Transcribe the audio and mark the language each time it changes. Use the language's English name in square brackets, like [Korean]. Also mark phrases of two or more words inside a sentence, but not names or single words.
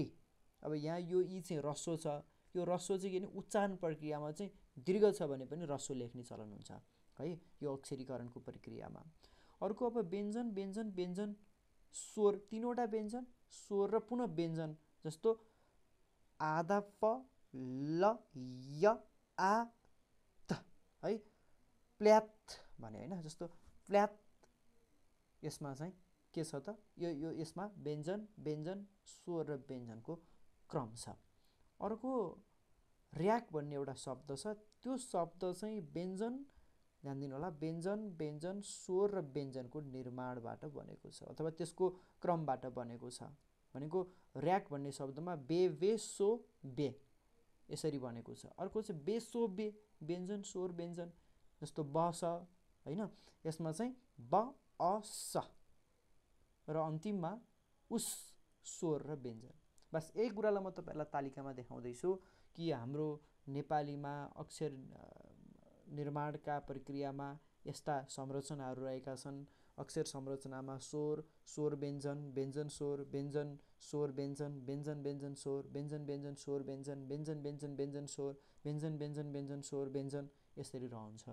[Nepali] अब यहाँ यो इ चाहिँ ह्रस्व छ। यो ह्रस्व चाहिँ किन उच्चारण प्रक्रियामा चाहिँ दीर्घ छ भने पनि ह्रस्व लेख्ने चलन हुन्छ है, यो अक्षरीकरणको प्रक्रियामा। अर्को अब व्यञ्जन व्यञ्जन व्यञ्जन स्वर, 3वटा व्यञ्जन स्वर र पुनः व्यञ्जन। जस्तो आधा प ल य आ त है, प्ल्यात भने होइन। जस्तो प्ल्यात, यसमा चाहिँ के छ त, यो यसमा व्यञ्जन व्यञ्जन स्वर र व्यञ्जनको क्रम छ। अर्को र्याक भन्ने एउटा शब्द छ। त्यो शब्द चाहिँ व्यञ्जन, ध्यान दिनु होला, व्यञ्जन व्यञ्जन स्वर र व्यञ्जनको निर्माणबाट बनेको छ अथवा त्यसको क्रमबाट बनेको छ। भनेको र्याक भन्ने शब्दमा बे वे सो बे यसरी बनेको छ। अर्को चाहिँ बे सो बे, व्यञ्जन स्वर व्यञ्जन। जस्तो ब स होइन, यसमा चाहिँ ब अ स र अन्तिममा उस स्वर र व्यञ्जन। बस यही कुरालाई म तपाईँलाई तालिकामा देखाउँदैछु कि हाम्रो नेपालीमा अक्षर निर्माणका प्रक्रियामा यस्ता संरचनाहरू रहेका छन्। अक्षर संरचनामा स्वर, स्वर व्यञ्जन, व्यञ्जन स्वर, व्यञ्जन स्वर व्यञ्जन, व्यञ्जन व्यञ्जन स्वर, व्यञ्जन व्यञ्जन स्वर व्यञ्जन, व्यञ्जन व्यञ्जन व्यञ्जन स्वर, व्यञ्जन व्यञ्जन व्यञ्जन स्वर व्यञ्जन, यसरी रहन्छ।